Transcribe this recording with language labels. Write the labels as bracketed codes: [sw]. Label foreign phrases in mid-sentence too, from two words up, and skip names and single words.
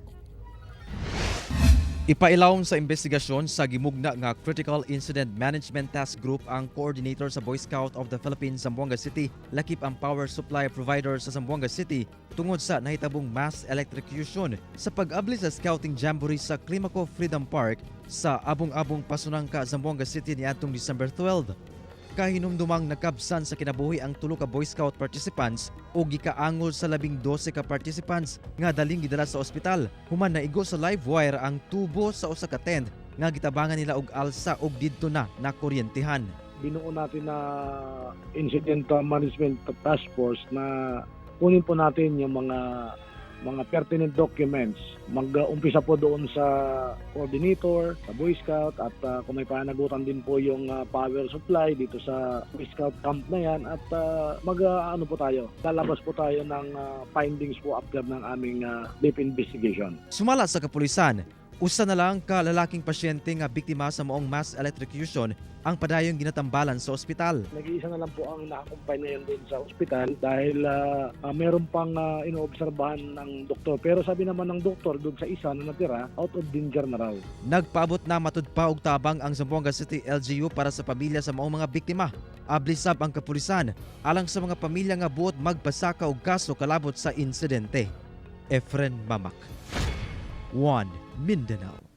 [ceb] Ipailawom sa investigasyon sa gimugna nga Critical Incident Management Task Group ang coordinator sa Boy Scout of the Philippines Zamboanga City, lakip ang [en] power supply provider [ceb] sa Zamboanga City tungod sa nahitabong [en] mass electrocution [ceb] sa pag-abli sa Scouting Jamboree sa Climaco Freedom Park sa Abong-Abong Pasunangka, Zamboanga City niadtong December 12. Kahinumdumang nakabsan sa kinabuhi ang tulo ka Boy Scout participants o gikaangol sa 12 ka participants nga daling gidala sa ospital. Human naigo sa [en] live wire [ceb] ang tubo sa usa ka tent nga gitabangan nila og alsa og didto na nakuryentehan. [tl] Binuo natin na Incident Management Task Force na kunin po natin yung mga [en] pertinent documents. [tl] Mag-umpisa po doon sa coordinator, sa Boy Scout at kung may panagutan din po yung [en] power supply [tl] dito sa Boy Scout camp na yan at lalabas po tayo ng findings po after ng aming [en] deep investigation. [ceb] Sumala sa kapulisan, usa na lang ka lalaking pasyente nga biktima sa maong [en] mass electrocution [ceb] ang padayong ginatambalan sa ospital. [tl] Nag-iisa na lang po ang nakakumpay na yun din sa ospital dahil meron pang inoobserbahan ng doktor. Pero sabi naman ng doktor doon sa isa na natira, [en] out of danger [tl] na raw. [ceb] Nagpaabot na matud pa og tabang ang Zamboanga City LGU para sa pamilya sa maong mga biktima. Ablisab ang kapulisan alang sa mga pamilya nga buot magpasaka og kaso kalabot sa insidente. Efren Mamak, 1 Mindanao.